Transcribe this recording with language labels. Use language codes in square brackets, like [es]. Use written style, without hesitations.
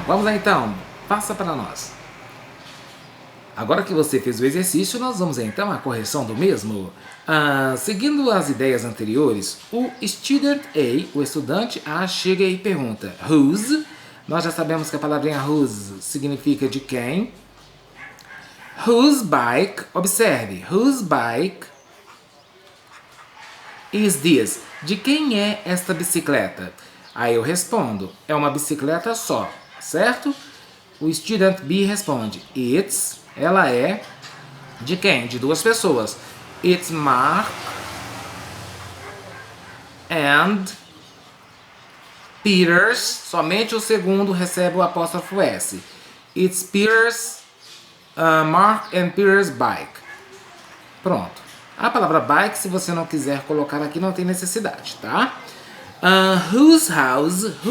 [pt] Vamos lá então, passa para nós. Agora que você fez o exercício, nós vamos então à correção do mesmo. Seguindo as ideias anteriores, o student A, o estudante A, chega e pergunta whose. Nós já sabemos que a palavrinha whose significa de quem. [en] Whose bike, observe, whose bike is this? [pt] De quem é esta bicicleta? Aí eu respondo, é uma bicicleta só, certo? O student B responde, ela é de quem? De duas pessoas. [en] It's Mark and Peter's. [pt] Somente o segundo recebe o apóstrofo S. [en] It's Peter's, Mark and Peter's bike. [pt] Pronto. A palavra bike, se você não quiser colocar aqui, não tem necessidade, tá? [en] Whose house